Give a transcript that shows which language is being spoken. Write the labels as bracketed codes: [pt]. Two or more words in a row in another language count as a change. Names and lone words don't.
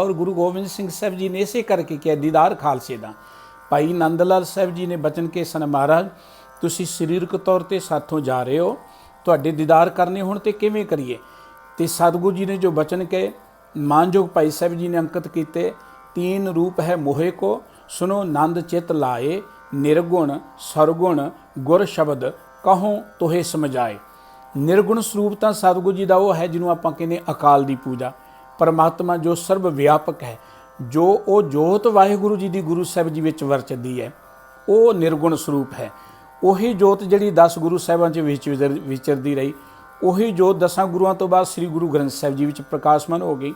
[pa] ਔਰ ਗੁਰੂ ਗੋਬਿੰਦ ਸਿੰਘ ਸਾਹਿਬ ਜੀ ਨੇ ਇਸੇ ਕਰਕੇ ਕਿਹਾ ਦੀਦਾਰ ਖਾਲਸੇ ਦਾ। ਭਾਈ ਨੰਦ ਲਾਲ ਸਾਹਿਬ ਜੀ ਨੇ ਬਚਨ ਕੇ ਸਨ, ਮਹਾਰਾਜ ਤੁਸੀਂ ਸਰੀਰਕ ਤੌਰ ਤੇ ਸਾਥੋਂ ਜਾ ਰਹੇ ਹੋ, ਤੁਹਾਡੇ ਦੀਦਾਰ ਕਰਨੇ ਹੁਣ ਤੇ ਕਿਵੇਂ ਕਰੀਏ। ਤੇ ਸਤਿਗੁਰੂ ਜੀ ਨੇ ਜੋ ਬਚਨ ਕਹੇ ਮਾਨਯੋਗ ਭਾਈ ਸਾਹਿਬ ਜੀ ਨੇ ਅੰਕਿਤ ਕੀਤੇ, [hi] 3 रूप है मोहे को सुनो नंद चित लाए, निर्गुण सरगुण गुर शब्द कहो तोहे समझाए। [pa] निर्गुण ਸਰੂਪ ਤਾਂ ਸਤਿਗੁਰੂ ਜੀ ਦਾ ਉਹ ਹੈ ਜਿਹਨੂੰ ਆਪਾਂ ਕਹਿੰਦੇ ਅਕਾਲ ਦੀ ਪੂਜਾ, ਪਰਮਾਤਮਾ ਜੋ ਸਰਬ ਵਿਆਪਕ ਹੈ, ਜੋ ਉਹ ਜੋਤ ਵਾਹਿਗੁਰੂ ਜੀ ਦੀ ਗੁਰੂ ਸਾਹਿਬ ਜੀ ਵਿੱਚ ਵਰਤਦੀ ਹੈ, ਉਹ ਨਿਰਗੁਣ ਸਰੂਪ ਹੈ। ਉਹੀ ਜੋਤ ਜਿਹੜੀ 10 ਗੁਰੂ ਸਾਹਿਬਾਂ 'ਚ ਵਿਚਰਦੀ ਰਹੀ, ਉਹੀ ਜੋਤ 10 ਗੁਰੂਆਂ ਤੋਂ ਬਾਅਦ ਸ੍ਰੀ ਗੁਰੂ ਗ੍ਰੰਥ ਸਾਹਿਬ ਜੀ ਵਿੱਚ ਪ੍ਰਕਾਸ਼ਮਾਨ ਹੋ ਗਈ।